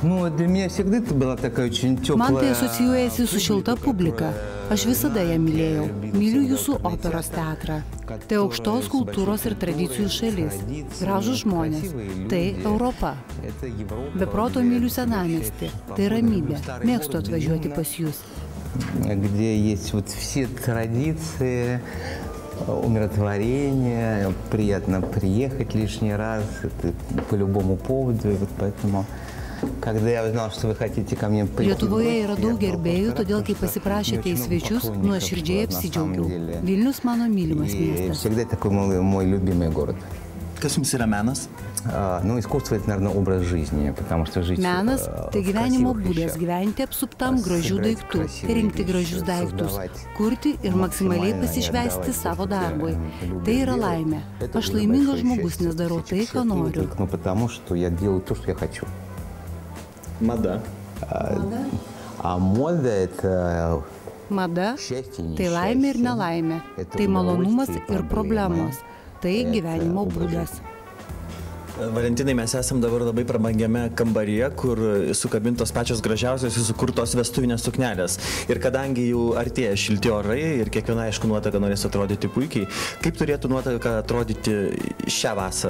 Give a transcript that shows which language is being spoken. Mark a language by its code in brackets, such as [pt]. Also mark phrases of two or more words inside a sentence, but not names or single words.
[lt] Man tai asocijuojasi su šilta publika. Aš visada ją mylėjau. Myliu Jūsų operos teatrą. Tai aukštos kultūros ir tradicijų šalis. Gražūs žmonės. Tai Europa. Be proto myliu senamiestį. Tai ramybė. Mėgstu atvažiuoti pas Jūs. [ru] Где есть вот все традиции, умиротворение, приятно приехать лишний раз, это по любому поводу, и вот поэтому, когда я узнал, что вы хотите ко мне прийти... [lt] Lietuvoje yra daug gerbėjų, todėl kai pasiprašėte į svečius, nuoširdžiai apsidžiaugiau. Vilnius mano mylimas miestas. [ru] Всегда такой мой любимый город. [lt] Kas Jums yra menas? [ru] Ну, искусство – это, наверное, образ жизни, потому что жить... [lt] Menas – tai gyvenimo būdas gyventi apsuptam gražių daiktų, rinkti gražius daiktus, kurti ir maksimaliai pasišvęsti savo darbui. Tai yra laimė. Aš laimingas žmogus, nes darau tai, ką noriu. [ru] Ну, потому что я делаю то, что я хочу. [lt] Mada. [ru] А мода – это... [lt] Mada – tai laimė ir nelaimė. Tai malonumas ir problemos. Tai gyvenimo būdas. Valentinai, mes esam dabar labai prabangiame kambaryje, kur sukabintos pačios gražiausios ir sukurtos vestuvinės suknelės. Ir kadangi jau artėja šilti orai ir kiekviena, aišku, nuotaka norės atrodyti puikiai, kaip turėtų nuotaka atrodyti šią vasarą?